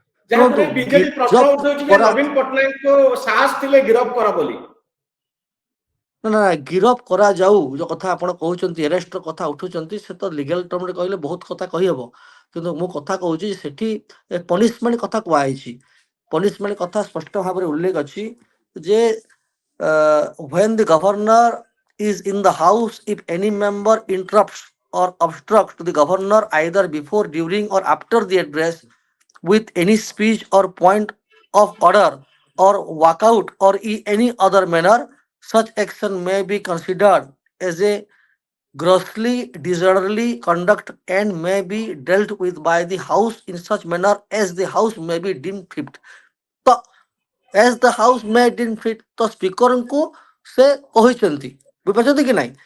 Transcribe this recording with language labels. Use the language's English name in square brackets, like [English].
[Odia] ଯାହାକୁ ବିଜେପି ପ୍ରଶ୍ନ ଉଠାଉଛି ଯେ ନବୀନ ପଟ୍ଟନାୟକଙ୍କୁ ସାହସ ଥିଲେ ଗିରଫ କର ବୋଲି। ନା, ଗିରଫ କରାଯାଉ ଯୋଉ କଥା ଆପଣ କହୁଛନ୍ତି, ଆରେଷ୍ଟର କଥା ଉଠୁଛନ୍ତି, ସେ ତ ଲିଗାଲ ଟର୍ମରେ କହିଲେ ବହୁତ କଥା କହିହବ, କିନ୍ତୁ ମୁଁ କଥା କହୁଛି ସେଠି ପନିଶମେଣ୍ଟ କଥା କୁହାଯାଇଛି। ପନିଶମେଣ୍ଟ କଥା ସ୍ପଷ୍ଟ ଭାବରେ ଉଲ୍ଲେଖ ଅଛି ଯେ [English] when the governor is in the house, if any member interrupts or obstructs to the governor either before, during or after the address with any speech or point of order or walkout or in any other manner, such action may be considered as a grossly disorderly conduct and may be dealt with by the house in such manner as the house may be deemed fit. [Hindi] तो [English] as the house may deem fit, [Hindi] तो speaker को से कहते बुझे कि नहीं?